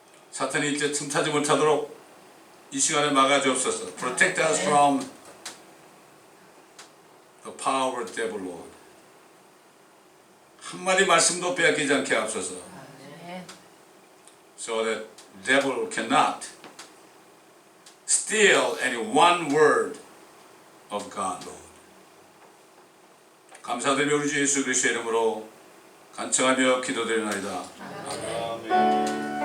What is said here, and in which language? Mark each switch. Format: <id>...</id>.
<ko>사탄이 이제 틈타지 못하도록 이 시간에 막아주옵소서.</ko> <en>Protect us from the power of the devil, Lord.</en> <ko>한마디 말씀도 빼앗기지 않게 하옵소서.</ko> <en>So that the devil cannot steal any one word of God, Lord.</en> <ko>감사드리며 우리 주 예수 그리스도의 이름으로 간청하며 기도드리나이다. 아멘.</ko>